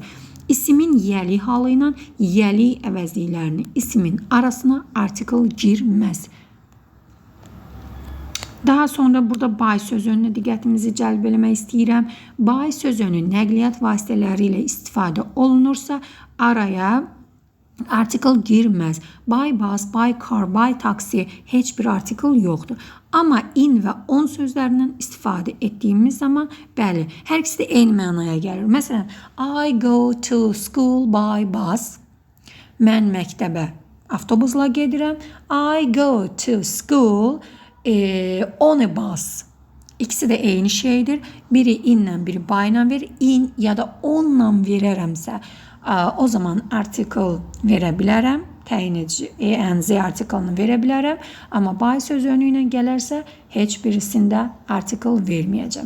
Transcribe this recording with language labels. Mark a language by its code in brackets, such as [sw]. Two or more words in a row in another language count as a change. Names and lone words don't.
[az] İsimin yəli halı ilə yəli əvəzliklərini isimin arasına artikel girməz. Daha sonra burada by sözünə diqqətimizi cəlb eləmək istəyirəm. By sözünü nəqliyyat vasitələri ilə istifadə olunursa, araya artikel girməz. [en] By bus, by car, by taxi [az] heç bir artikel yoxdur. Amma in və on sözlərindən istifadə etdiyimiz zaman, bəli, hər ikisi də eyni mənaya gəlir. Məsələn, [en] I go to school by bus. [az] Mən məktəbə avtobusla gedirəm. [en] I go to school on a bus. [az] İkisi də eyni şeydir. Biri inlə, biri by ilə verir. In ya da onla verərəmsə, o zaman artikel verə bilərəm. Təyin edici ENZ artikelini verə bilərəm. Amma by sözünü ilə gələrsə, heç birisində artikel verməyəcəm.